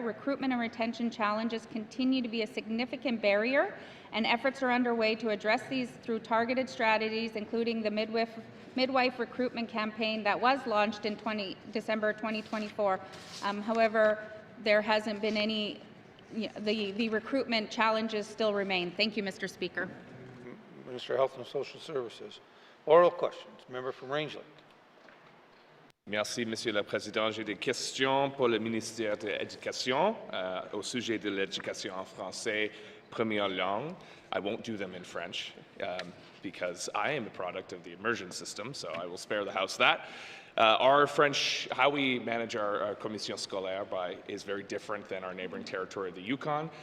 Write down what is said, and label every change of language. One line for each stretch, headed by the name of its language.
English: Recruitment and retention challenges continue to be a significant barrier, and efforts are underway to address these through targeted strategies, including the midwife recruitment campaign that was launched in December 2024. However, there hasn't been any, the recruitment challenges still remain. Thank you, Mr. Speaker. Minister of Health and Social Services. Oral questions. Member from Rangeley.
French: Merci, Monsieur le Président. J'ai des questions pour le ministère de l'Éducation au sujet de l'éducation en français première langue.
English: I won't do them in French because I am a product of the immersion system, so I will spare the House that. Our French, how we manage our commission scolaire is very different than our neighboring territory of the Yukon.